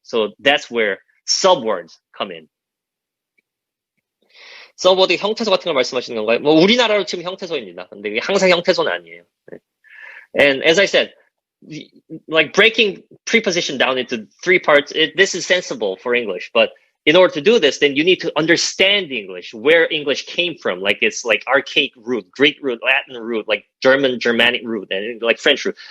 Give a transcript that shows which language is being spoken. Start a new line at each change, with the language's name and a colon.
English: So that's where subwords come in.
Korean: 서버드 형태소 같은 걸 말씀하시는 건가요? 뭐 우리나라로 치면 형태소입니다. 근데 이게 항상 형태소는 아니에요.
English: And as I said, like breaking preposition down into 3 parts, this is sensible for English, but in order to do this, then you need to understand English, where English came from. Like it's like archaic root, Greek root, Latin root, like Germanic root, and like French root.